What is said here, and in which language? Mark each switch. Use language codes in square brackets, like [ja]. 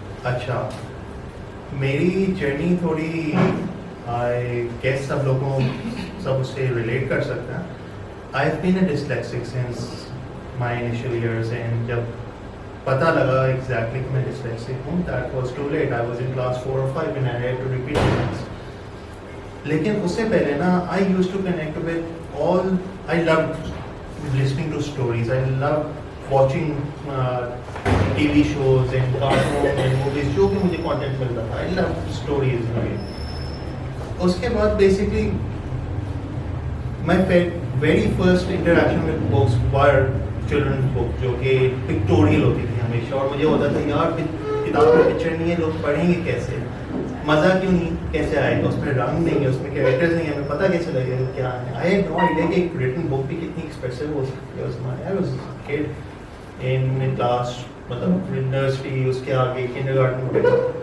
[hi] अच्छा, मेरी जर्नी थोड़ी [en] I guess [hi] सब लोगों सब उससे रिलेट कर सकते हैं. [en] I have been a dyslexic since my initial years and [hi] जब पता लगा एग्जैक्टली कि मैं डिस्लेक्सिक हूँ, [en] That was too late. I was in class 4 or 5 and I had to repeat things. [hi] लेकिन उससे पहले ना [en] I used to connect with all. I loved listening to stories. I love watching TV shows and cartoons and movies [hi] जो भी मुझे content मिलता था. [en] I love stories. [hi] उसके बाद [en] basically my very first interaction with books were children's books [hi] जो कि pictorial होती थी हमेशा. और मुझे होता था यार किताब में पिक्चर नहीं है, लोग पढ़ेंगे कैसे, मज़ा क्यों नहीं, कैसे आएगा, उसमें रंग नहीं है, उसमें कैरेक्टर्स नहीं है, हमें पता कैसे लगेगा क्या है. [en] I had no idea [hi] कि एक रिटन बुक भी कितनी एक्सप्रेसिव हो सकती है उसमें. [en] I was kid in class, [hi] मतलब नर्सरी, उसके आगे किंडरगार्टन वगैरह.